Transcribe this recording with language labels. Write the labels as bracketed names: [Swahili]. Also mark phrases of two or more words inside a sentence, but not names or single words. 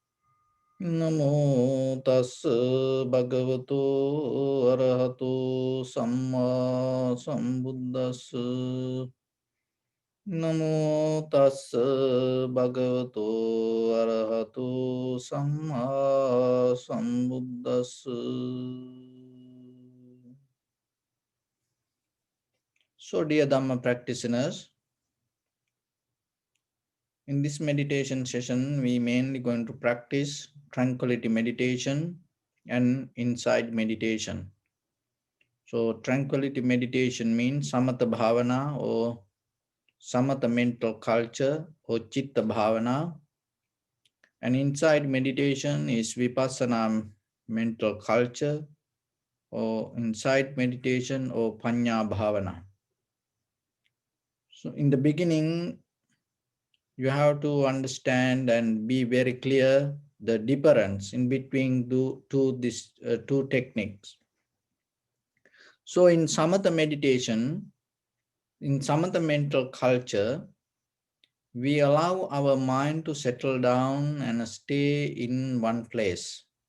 [Pali] Namo tassa bhagavato arahato samma sambuddhassa. Namo tassa bhagavato arahato samma sambuddhassa. [English] So, dear Dhamma practitioners, in this meditation session, we mainly going to practice tranquility meditation and insight meditation. So, tranquility meditation means [Pali] samatha bhavana [English] or samatha mental culture or [Pali] chitta bhavana. [English] And insight meditation is vipassana mental culture or insight meditation or [Pali] panya bhavana. [English] So, in the beginning, you have to understand and be very clear the difference in between these two techniques. So in samatha meditation, in samatha mental culture, we allow our mind to settle down and stay in one place.